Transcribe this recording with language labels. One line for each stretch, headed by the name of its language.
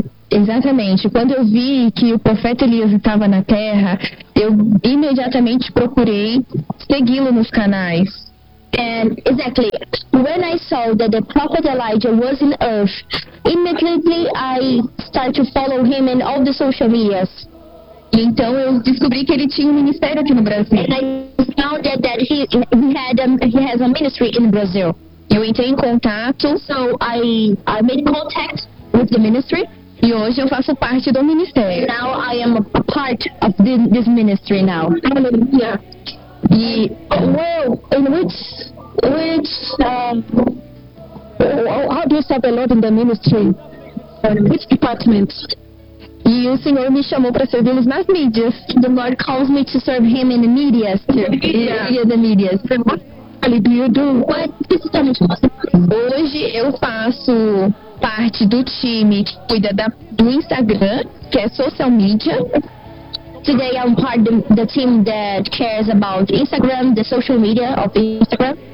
Portuguese: Exatamente, quando eu vi que o profeta Elias estava na terra, eu imediatamente procurei segui-lo nos canais.
English: And exactly, when I saw that the prophet Elijah was in earth, immediately I started to follow him in all the social medias.
Portuguese: Então eu descobri que ele tinha um ministério aqui no Brasil.
English: And I found that he has a ministry in Brazil.
Portuguese: Eu entrei em contato,
English: so I made contact with the ministry.
Portuguese: E hoje eu faço parte do ministério.
English: Now I am a part of this ministry now. Hallelujah.
Portuguese: E,
English: well, in which how do you serve the Lord in the ministry? Which department?
Portuguese: E o Senhor me chamou para servi-los nas mídias.
English: The Lord calls me to serve him in the media. Yeah, the media. What do you do? What is it?
Portuguese: Hoje eu faço parte do time que cuida do Instagram, que é social media.
English: Today I'm part of the team that cares about Instagram, the social media of Instagram.